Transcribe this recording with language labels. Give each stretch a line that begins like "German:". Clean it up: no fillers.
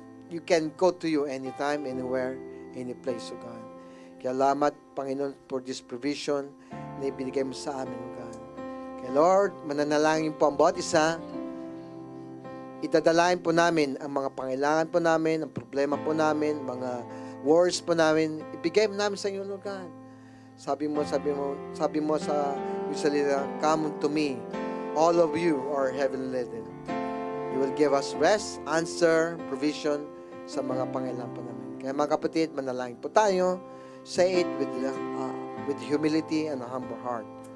English: You can go to you anytime, anywhere, any place, O God.
Filipino: Kaya salamat, Panginoon,
English: for this provision
Filipino: na ibinigay mo sa amin, O God. Kaya Lord, mananalangin po ang bawat isa. Itadalain po namin ang mga pangailangan po namin, ang problema po namin, mga worries po namin. Ibigay mo namin sa inyo, Lord God. Sabi mo sa yung salita,
English: come unto me, all of you are heavily laden. You will give us rest, answer, provision
Filipino: sa mga pangailangan po namin. Kaya mga kapatid, manalangin po tayo.
English: Say it with humility and a humble heart.